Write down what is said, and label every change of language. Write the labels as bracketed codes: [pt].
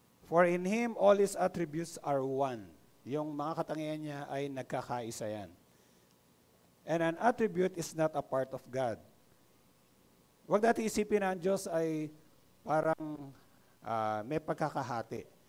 [en] For in Him, all His attributes are one. [tl] Yung mga katangian niya ay nagkakaisa yan. [en] And an attribute is not a part of God. [tl] Huwag natin isipin na ang Diyos ay parang may pagkakahati.